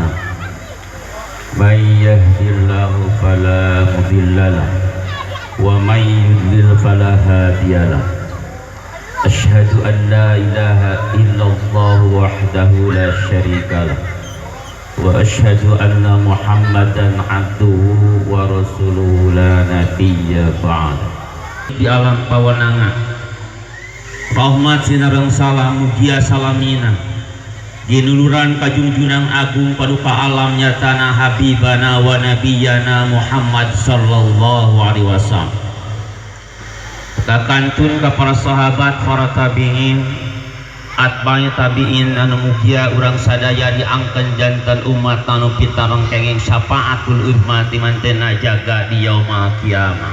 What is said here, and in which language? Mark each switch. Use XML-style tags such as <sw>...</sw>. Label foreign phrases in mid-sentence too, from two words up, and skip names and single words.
<ar>من يهده الله فلا مضل له ومن يضلل فلا هادي له. أشهد أن لا إله إلا الله وحده لا شريك له وأشهد أن محمدا عبده ورسوله لا نبي بعد.</ar> <su>Di alam pawanangan rahmat sinareng salam mugia salamina dinuluran kajunjunang agung paduka alam nyatana</su> <ar>حبيبنا ونبينا محمد صلى الله عليه وسلم.</ar> <su>Kakantun ka para sahabat, para tabi'in,</su> <ar>أتباع التابعين</ar> <su>anu mugia urang sadaya diangkeun janten umat anu pitareng kenging</su> <ar>شفاعة الأمة</ar> <su>mantena jaga di</su> <ar>يوم القيامة.</ar>